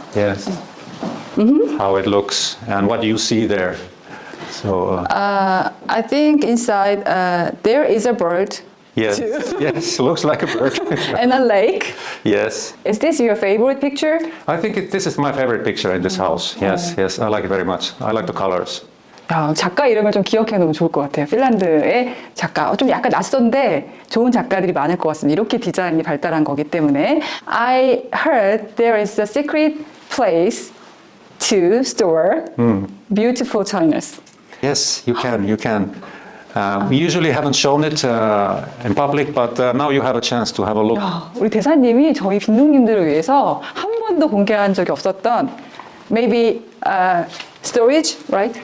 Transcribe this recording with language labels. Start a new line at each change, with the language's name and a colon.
English: Yes. How it looks and what you see there. So I think inside there is a bird yes, yes, looks like a bird. and a lake. Yes, Is this your favorite picture? I think this is my favorite picture in this house. Yes, yes, I like it very much. I like the colors.
Korean: 야, 작가 이름을 좀 기억해 놓으면 좋을 것 같아요. 핀란드의 작가. 좀 약간 낯선데 좋은 작가들이 많을 것 같습니다. 이렇게 디자인이 발달한 거기 때문에.
English: I heard there is a secret place to store beautiful chinas. Yes, you can. You can. We usually haven't shown it in public, but now you have a chance to have a look.
Korean: 야, 우리 대사님이 저희 빈둥님들을 위해서 한 번도 공개한 적이 없었던
English: maybe storage, right?